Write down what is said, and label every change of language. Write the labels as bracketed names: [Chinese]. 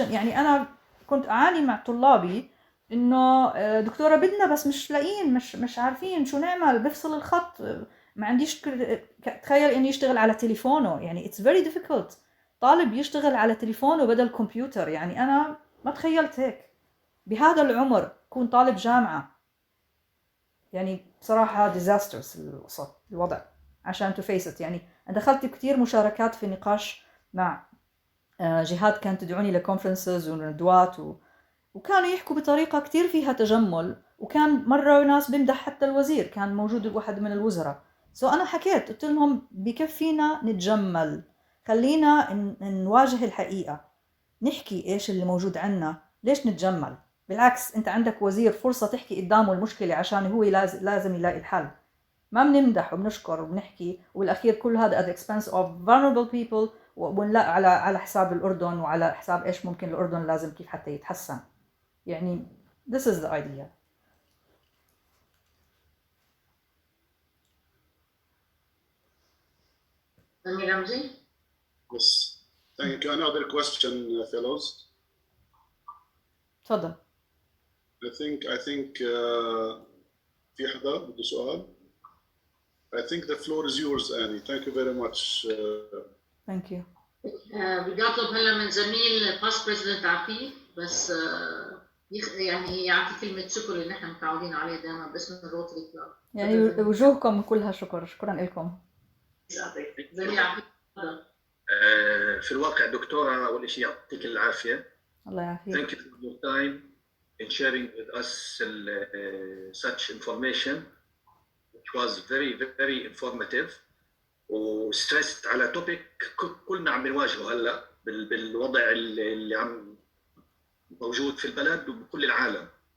[Arabic] يعني أنا كنت أعاني مع طلابي إنه دكتورة بدنا بس مش لاقيين, مش عارفين شو نعمل, بفصل الخط, ما عنديش. تخيل إني يشتغل على تليفونه, يعني [English] it's very difficult. [Arabic] طالب يشتغل على تليفونه بدل كمبيوتر, يعني أنا ما تخيلت هيك بهذا العمر كون طالب جامعة. يعني بصراحة disastrous الوضع عشان [English] to face it. [Arabic] يعني دخلت كتير مشاركات في نقاش مع جهات كانت تدعوني لكونفرنسز وندوات وكانوا يحكوا بطريقة كتير فيها تجمل, وكان مرة ناس بمدح حتى الوزير, كان موجود واحد من الوزراء. أنا حكيت قلت لهم بكفينا نتجمل, خلينا نواجه الحقيقة, نحكي إيش اللي موجود عنا, ليش نتجمل؟ بالعكس أنت عندك وزير فرصة تحكي قدامه المشكلة عشان هو لازم يلاقي الحل. ما بنمدح وبنشكر وبنحكي والأخير كل هذا [English] at the expense of vulnerable people, [Arabic] ونلاقي على حساب الأردن وعلى حساب إيش ممكن الأردن لازم كيف حتى يتحسن. [English] يعني this is the idea. Yes. Thank you. Another question, fellows. [Arabic] تفضل. [English] I think [Arabic] في حدا بده سؤال. [English] I think the floor is yours, Annie. Thank you very much. Thank you. [Arabic] بدي أطلب هلا من زميل باست بريزيدنت عفيف بس يعني يعطي كلمة شكر اللي نحن متعودين عليه دائما باسم الروتري كلاب. يعني وجوهكم كلها شكر, شكرا لكم. زميل عفيف. في الواقع دكتورة أول شيء يعطيك العافية. الله يعافيك. [English] Thank you for your time in sharing with us such information which was very very informative [Arabic] وستريست على توبيك كلنا عم نواجهه هلا بالوضع اللي عم موجود في البلد وبكل العالم.